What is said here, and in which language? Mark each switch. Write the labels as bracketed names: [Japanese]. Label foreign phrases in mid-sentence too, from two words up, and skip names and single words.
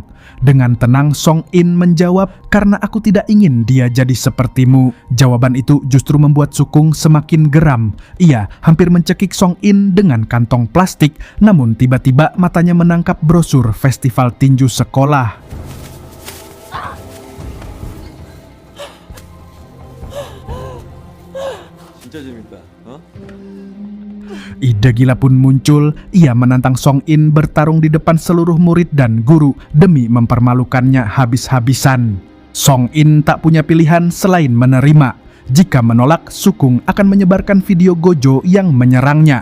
[Indonesian] Dengan tenang Song In menjawab, "Karena aku tidak ingin dia jadi sepertimu." Jawaban itu justru membuat Sukung semakin geram. Ia hampir mencekik Song In dengan kantong plastik, namun tiba-tiba matanya menangkap brosur festival tinju sekolah. [Korean] 진짜 재밌다. 어? [Indonesian] Ide gila pun muncul. Ia menantang Song In bertarung di depan seluruh murid dan guru demi mempermalukannya habis-habisan. Song In tak punya pilihan selain menerima. Jika menolak, Sukung akan menyebarkan video Gojo yang menyerangnya.